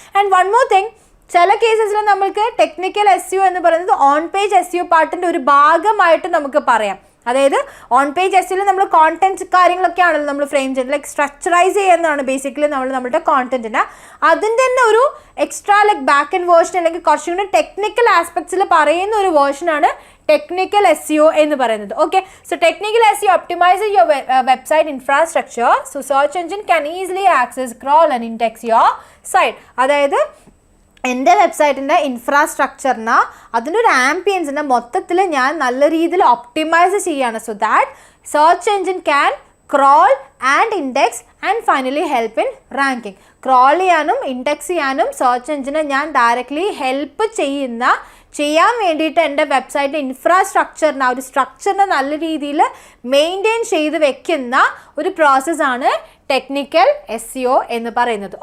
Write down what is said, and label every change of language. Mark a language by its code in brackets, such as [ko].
[en] and one more thing, [ml] ചില കേസസിൽ നമ്മൾക്ക് technical SEO എന്ന് പറയുന്നത് ഓൺ പേജ് SEO പാർട്ടിൻ്റെ ഒരു ഭാഗമായിട്ട് നമുക്ക് പറയാം. അതായത് ഓൺ പേജ് എസ്സിൽ നമ്മൾ കോണ്ടന്റ് കാര്യങ്ങളൊക്കെ ആണല്ലോ നമ്മൾ ഫ്രെയിം ചെയ്യുന്നത്, ലൈക്ക് സ്ട്രക്ചറൈസ് ചെയ്യുന്നതാണ് ബേസിക്കലി നമ്മുടെ കോണ്ടന്റിന്. അതിൻ്റെ തന്നെ ഒരു extra like back and version അല്ലെങ്കിൽ കുറച്ചും കൂടി ടെക്നിക്കൽ ആസ്പെക്ട്സിൽ പറയുന്ന ഒരു വേർഷനാണ് ടെക്നിക്കൽ SEO എന്ന് പറയുന്നത്. [en] Okay, so technical SEO optimizes your website infrastructure so search engine can easily access, crawl and index your site. [ml] അതായത് എൻ്റെ വെബ്സൈറ്റിൻ്റെ ഇൻഫ്രാസ്ട്രക്ചറിന് അതിൻ്റെ ഒരു ആംബിയൻസിൻ്റെ മൊത്തത്തിൽ ഞാൻ നല്ല രീതിയിൽ ഒപ്റ്റിമൈസ് ചെയ്യാണ്, [en] So that search engine can crawl and index and finally help in ranking. [ml] Crawl ചെയ്യാനും ഇൻഡെക്സ് ചെയ്യാനും സെർച്ച് എൻജിനെ ഞാൻ ഡയറക്റ്റ്ലി ഹെൽപ്പ് ചെയ്യാൻ വേണ്ടിയിട്ട് എൻ്റെ വെബ്സൈറ്റ് ഇൻഫ്രാസ്ട്രക്ചറിന് ആ ഒരു സ്ട്രക്ചറിനെ നല്ല രീതിയിൽ മെയിൻറ്റെയിൻ ചെയ്ത് വെക്കുന്ന ഒരു പ്രോസസ്സാണ് ടെക്നിക്കൽ SEO എന്ന് പറയുന്നത്.